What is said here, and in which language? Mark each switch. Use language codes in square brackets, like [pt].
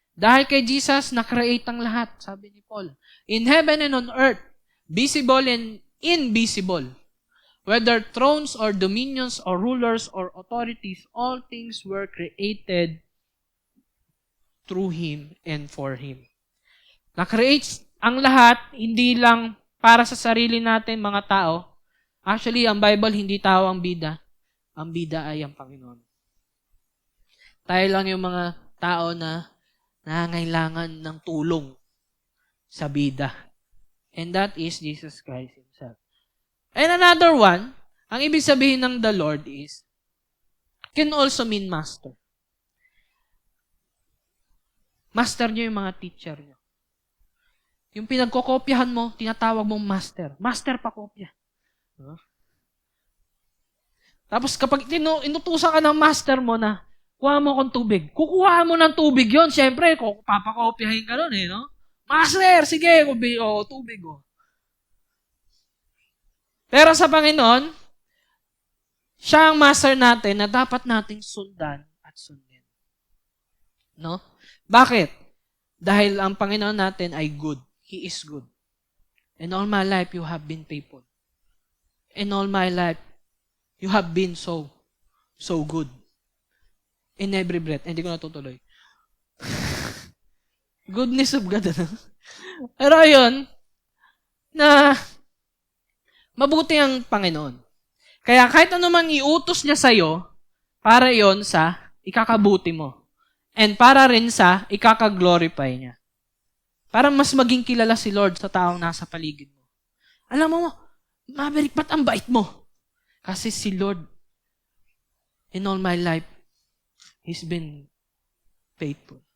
[tl] Dahil kay Jesus, na-create ang lahat, sabi ni Paul. [en] In heaven and on earth, visible and invisible. Whether thrones or dominions or rulers or authorities, all things were created through Him and for Him. [tl] Na-create ang lahat, hindi lang para sa sarili natin, mga tao. Actually, ang Bible, hindi tao ang bida. Ang bida ay ang Panginoon. Tayo lang yung mga tao na nangangailangan ng tulong sa bida. [en] And that is Jesus Christ Himself. And another one, [tl] ang ibig sabihin ng [en] the Lord is, can also mean master. [tl] Master niyo yung mga teacher niyo. Yung pinagkokopyahan mo, tinatawag mong master. Master pa kopya. Huh? Tapos kapag inutusan ka ng master mo na, kuha mo akong tubig. Kukuha mo ng tubig yon. Siyempre, papakopyahin ka nun no? Master, sige, tubig. Pero sa Panginoon, Siya ang master natin na dapat nating sundan at sundin. No? Bakit? Dahil ang Panginoon natin ay good. [en] He is good. In all my life, you have been faithful. In all my life, you have been so good. In every breath. [tl] Hindi ko natutuloy. [en] Goodness of God. [tl] Pero ayun, na mabuti ang Panginoon. Kaya kahit ano man iutos niya sa'yo, para yon sa ikakabuti mo. And para rin sa ikakaglorify niya. Para mas maging kilala si Lord sa taong nasa paligid mo. Alam mo, Maverick, ba't ang bait mo? Kasi si Lord, [en] in all my life, He's been faithful.